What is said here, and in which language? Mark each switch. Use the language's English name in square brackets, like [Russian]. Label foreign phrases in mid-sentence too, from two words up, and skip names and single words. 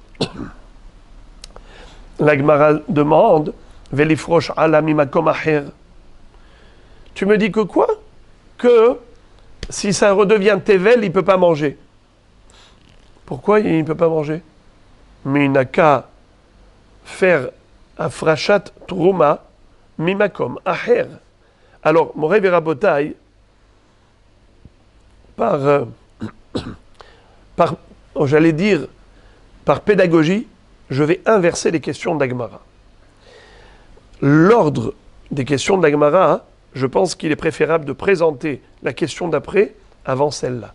[French] La Gemara demande [Hebrew] וליפרוש עליה ממקום אחר. [French] Tu me dis que quoi? Que si ça redevient Tevel, il ne peut pas manger. Pourquoi il ne peut pas manger? Mais il n'a qu'à faire un [Hebrew] הפרשת תרומה ממקום אחר. [French] Alors, [Hebrew] מורי ורבותי, [French] j'allais dire, par pédagogie, je vais inverser les questions d'Agmara. L'ordre des questions d'Agmara, je pense qu'il est préférable de présenter la question d'après avant celle-là.